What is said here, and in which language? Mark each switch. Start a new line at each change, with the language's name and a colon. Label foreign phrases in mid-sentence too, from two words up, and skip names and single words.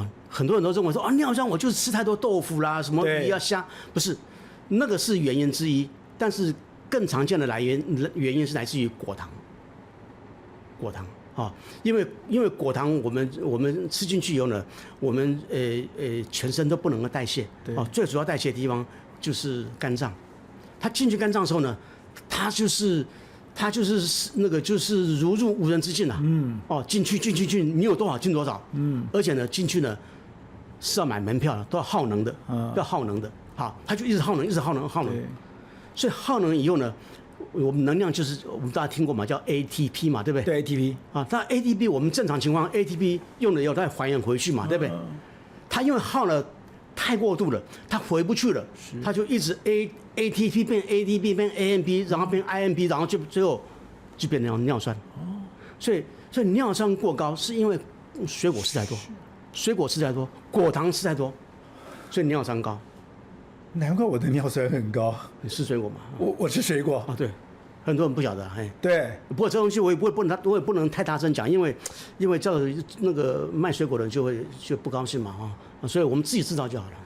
Chinese: 很多人都認為說啊，尿酸我就是吃太多豆腐啦，什麼魚啊蝦，不是，那個是原因之一，但是更常見的原因是來自於果糖。啊，因為果糖我們吃進去以後呢，我們全身都不能夠代謝，哦，最主要代謝的地方就是肝臟，它進去肝臟的時候呢，它就是那個就是如入無人之境了，哦，進去，你有多少進多少，而且呢進去呢是要買門票的，都要耗能的，好，它就一直耗能，所以耗能以後呢。我們能量就是我們大家聽過嘛，叫 ATP 嘛，對不对？對 ATP 啊，那 ATP 我們正常情況 ATP 用了以後再還原回去嘛，对不对？它因為耗了太過度了，它回不去了，它就一直 ATP 變 ADP 變 AMP， 然後變 IMP， 然後就最後就變成尿酸。所以尿酸過高是因為水果吃太多，果糖吃太多，所以尿酸高。難怪我的尿酸很高。你吃水果嗎？我吃水果啊，對，很多人不曉得，哎，對。不過這東西我也不能太大聲講，因為這那個賣水果的人就不高興嘛，哈，所以我們自己知道就好了。